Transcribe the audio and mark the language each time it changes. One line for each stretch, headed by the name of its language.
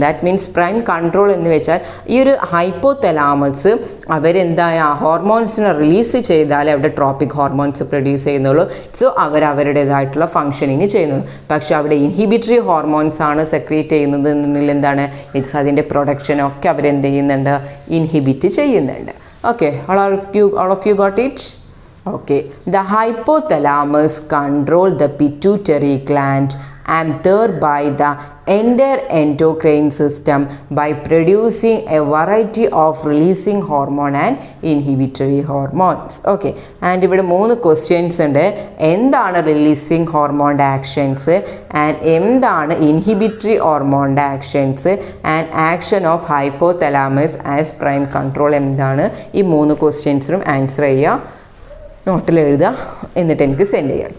English: that means prime control
Malayalam: എന്ന് വെച്ചാൽ ഈ ഒരു ഹൈപ്പോതലാമസ് അവരെന്താ ഹോർമോൺസിനെ റിലീസ് ചെയ്താലേ അവിടെ ട്രോപ്പിക് ഹോർമോൺസ് പ്രൊഡ്യൂസ് ചെയ്യുന്നുള്ളൂ. സോ അവരുടേതായിട്ടുള്ള ഫങ്ഷനിങ് ചെയ്യുന്നുള്ളൂ. പക്ഷെ അവിടെ ഇൻഹിബിറ്ററി ഹോർമോൺസ് ആണ് സെക്രീറ്റ് ചെയ്യുന്നത് എന്നുണ്ടെങ്കിൽ എന്താണ്? ഇറ്റ്സ് അതിൻ്റെ പ്രൊഡക്ഷനൊക്കെ അവരെന്ത് ചെയ്യുന്നുണ്ട്? ഇൻഹിബിറ്റ് ചെയ്യുന്നുണ്ട്.
English: Okay, all of you got it? Okay, the hypothalamus control the pituitary gland and thereby the entire endocrine system by producing a variety of releasing hormone and inhibitory hormones. Okay, and ഇവിടെ 3 questions ഉണ്ട്.
Malayalam: എന്താണ് releasing ഹോർമോണിൻ്റെ actions and എന്താണ് inhibitory ഹോർമോണിൻ്റെ actions and
English: action of hypothalamus as prime control
Malayalam: എന്താണ്? ഈ 3 ക്വസ്റ്റ്യൻസിനും answer ചെയ്യുക, നോട്ടിൽ എഴുതുക, എന്നിട്ട് എനിക്ക് സെൻഡ് ചെയ്യാം.